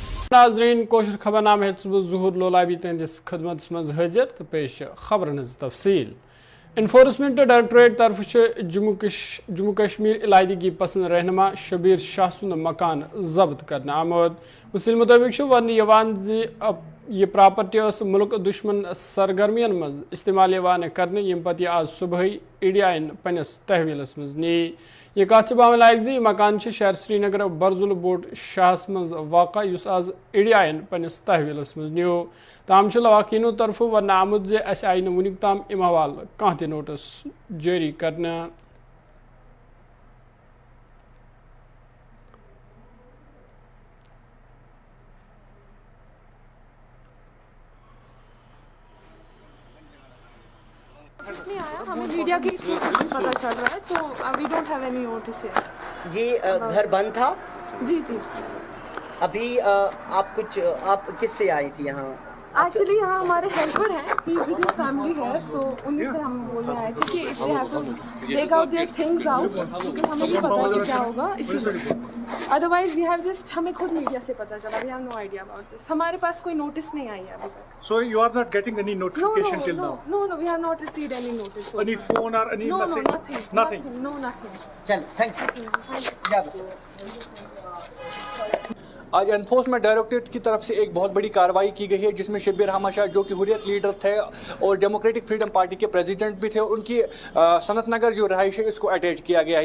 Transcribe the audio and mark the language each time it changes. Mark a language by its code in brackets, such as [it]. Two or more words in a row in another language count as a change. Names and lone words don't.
[ks] ناظرین کوشر خبر نام ظہور لولابی تہندس خدمت مز حاضر تو پیش خبرن ہز تفصیل انفورسمنٹ ڈائریکٹوریٹ طرف جموں کشمیر علیحدگی پسند رہنما شبیر شاہ سند مکان ضبط کرنے آمد اسی مطابق ون یہ پراپرٹی ملک دشمن سرگرمین مز استعمال کرنے یم پتہ آج صبح ای ڈی آئی پنس تحویلس مز نی یہ کت باون لائق زی مکان شہر سری نگر برزل بوٹ شاہس مز واقع اس آز ای ڈی آئی پنس تحویلس مز نیو تاہم لواقعینو طرف ون آمد زِ اس آئی ونیک تام ام حوالہ کانٛہہ تہِ نوٹس جاری کرنے [ur] ہمیں میڈیا کی پتہ چل رہا ہے [en] so we don't have any notice here. [ur] یہ گھر بند تھا؟ جی جی. ابھی آپ کس لیے آئی تھی یہاں؟ [en] ایکچولی [ur] یہاں ہمارے ہیلپر ہیں, [en] he is with his family here, سو [ur] انہیں سے ہم بولنے آئے تھے کہ [en] if they have to take out their things out, [ur] کیونکہ ہمیں نہیں پتا کہ کیا ہوگا, اسی لیے. [en] otherwise we have just, [ur] ہمیں خود میڈیا سے پتا چلا, [en] we have no idea about this. [ur] ہمارے پاس کوئی نوٹس نہیں آئی ہے ابھی تک. [en] So you are not getting any notification till now? No, we have not received any notice. Any phone or any message? No, nothing. No, nothing. چل thank you. [ur] آج انفورسمنٹ ڈائریکٹوریٹ کی طرف سے ایک بہت بڑی کارروائی کی گئی ہے جس میں شبیر احمد شاہ جو کہ حریت لیڈر تھے اور ڈیموکریٹک فریڈم پارٹی کے پریزیڈنٹ بھی تھے, اور ان کی صنعت نگر جو رہائش ہے اس کو اٹیچ کیا گیا ہے.